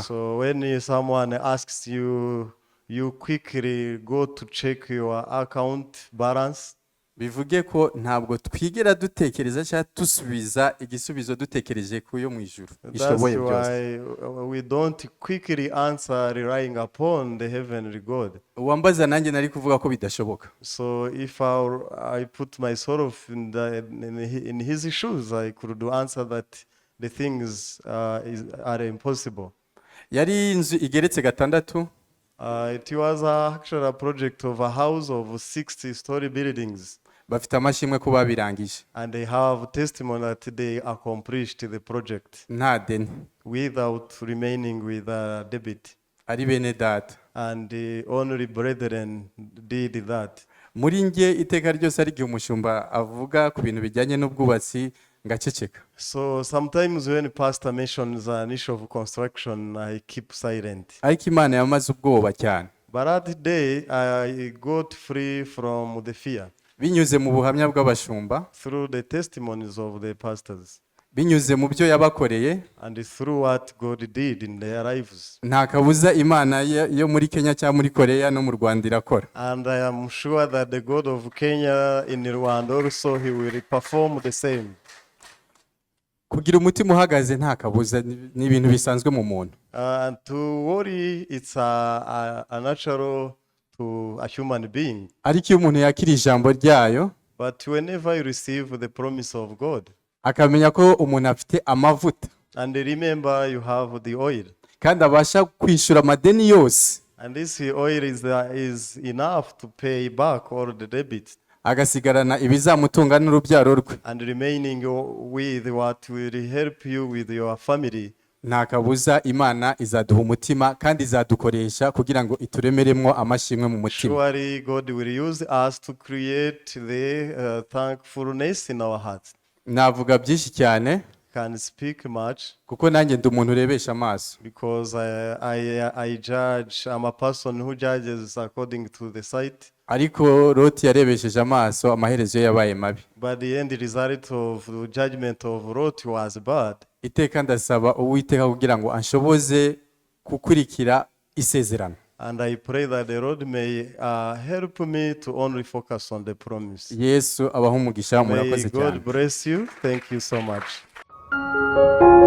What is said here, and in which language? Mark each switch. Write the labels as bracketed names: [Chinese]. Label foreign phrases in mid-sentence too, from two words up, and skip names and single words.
[English] So when someone asks you, you quickly go to check your account balance. [Kinyarwanda] Bivuge ko ntabwo twigera dutekereza cyangwa dusubiza igisubizo dutekereje ku yo mu ijuru ishoboye byose. [English] That's why we don't quickly answer relying upon the heavenly God. [Kinyarwanda] Uwambaza nanjye nari kuvuga ko bidashoboka. [English] So if I put myself in his shoes, I could answer that the things are impossible. [Kinyarwanda] Yari inzu igeretse gatandatu. [English] It was actually a project of a house of 60-story buildings. [Kinyarwanda] Bafite amashimwe ko babirangije. [English] And they have testimony that they accomplished the project. [Kinyarwanda] Nta deni. [English] Without remaining with a debit. [Kinyarwanda] Ari bene data. [English] And the only brethren did that. [Kinyarwanda] Muri nge iteka ryose ari gihe umushumba avuga ku bintu bijyanye n'ubwubatsi ngaceceka. [English] So sometimes when pastor mentions an issue of construction, I keep silent. [Kinyarwanda] Ariko Imana yamaze ubwoba cyane. [English] But that day I got free from the fear. [Kinyarwanda] Binyuze mu buhamya bw'abashumba. [English] Through the testimonies of the pastors. [Kinyarwanda] Binyuze mu byo yabakoreye. [English] And through what God did in their lives. [Kinyarwanda] Nta kabuza Imana yo muri Kenya cyangwa muri Korea no mu Rwanda irakora. [English] And I am sure that the God of Kenya in Rwanda also he will perform the same. [Kinyarwanda] Kugira umutima uhagaze nta kabuza ni ibintu bisanzwe mu muntu. [English] And to worry, it's a natural to a human being. [Kinyarwanda] Ariko iyo umuntu yakira ijambo ryayo. [English] But whenever you receive the promise of God, [Kinyarwanda] akamenya ko umuntu afite amavuta [English] and remember you have the oil, [Kinyarwanda] kandi abasha kwishyura amadeni yose, [English] and this oil is enough to pay back all the debt, [Kinyarwanda] agasigarana ibizamutunga n'urubyaro rwe, [English] and remaining with what will help you with your family, [Kinyarwanda] nta kabuza Imana izaduha umutima kandi izadukoresha kugira ngo ituremeremwo amashimwe mu mutima. [English] surely God will use us to create the thankfulness in our hearts. [Kinyarwanda] Navuga byinshi cyane [English] Can speak much [Kinyarwanda] kuko nanjye ndi umuntu urebesha amaso, [English] because I judge. I'm a person who judges according to the sight. [Kinyarwanda] ariko Loti yarebesheje amaso, amaherezo ye yabaye mabi. [English] But the end result of the judgment of Lot was bad. [Kinyarwanda] Iteka ndasaba Uwiteka kugira ngo anshoboze gukurikira isezerano. [English] And I pray that the Lord may help me to only focus on the promise. [Kinyarwanda] Yesu abaho umugisha, [English] May [Kinyarwanda] murakoze cyane. [English] God bless you. Thank you so much.